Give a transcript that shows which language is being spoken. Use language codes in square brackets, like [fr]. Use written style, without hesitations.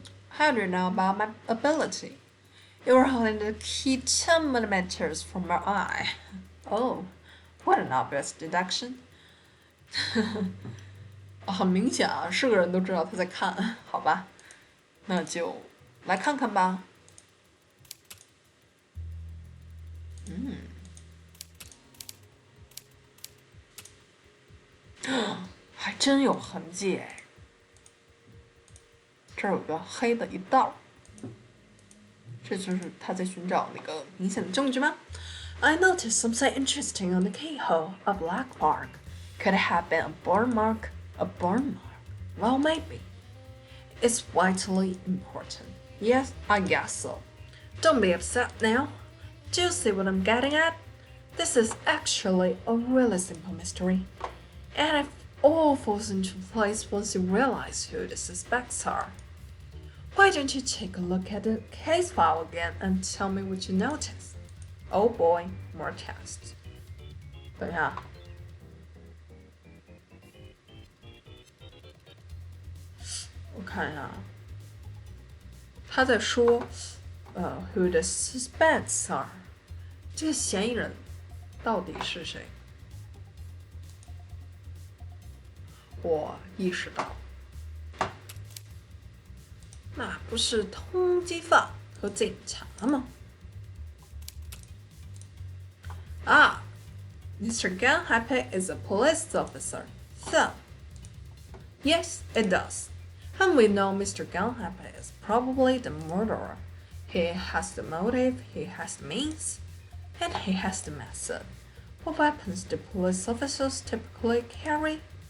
[en] How do you know about my ability? You were holding the key 10 millimeters from your eye. Oh, what an obvious deduction. [zh] 很明显啊，是个人都知道他在看，好吧？那就来看看吧。还真有痕迹哎。这儿有个黑的一道，这就是他在寻找那个明显的证据吗 ？ [en] I noticed something interesting on the keyhole. A black mark. Could it have been a burn mark? A burn mark? Well, maybe. It's vitally important. Yes, I guess so. Don't be upset now. Do you see what I'm getting at? This is actually a really simple mystery. And it all falls into place once you realize who the suspects are. Why don't you take a look at the case file again and tell me what you notice? Oh boy, more tests. [zh] 等一下。我看一下，他在说， [en] who the suspects are， [zh] 这个嫌疑人到底是谁？我意识到，那不是通缉犯和警察吗？Mr. [en] Gunhappy is a police officer. So, yes, it does. And we know Mr. Gunhappy is probably the murderer. He has the motive, he has the means, and he has the method. What weapons do police officers typically carry?